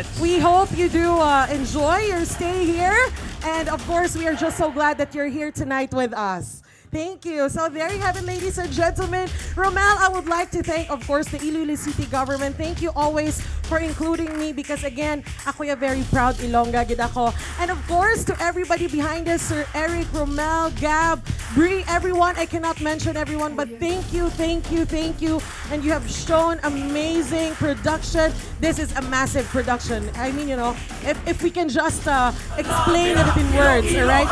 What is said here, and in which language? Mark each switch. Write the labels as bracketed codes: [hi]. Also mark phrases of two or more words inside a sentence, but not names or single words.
[en] we hope you do enjoy your stay here. And of course, we are just so glad that you're here tonight with us. Thank you. So there you have it, ladies and gentlemen. Romel, I would like to thank, of course, the Iloilo City government. Thank you always for including me because again, [hil] ako yung [en] very proud [hil] Ilongga gid ako. [en] And of course, to everybody behind us, Sir Eric, Romel, Gab, Bree, everyone. I cannot mention everyone, but thank you. And you have shown amazing production. This is a massive production. I mean, if we can just explain it in words, all right?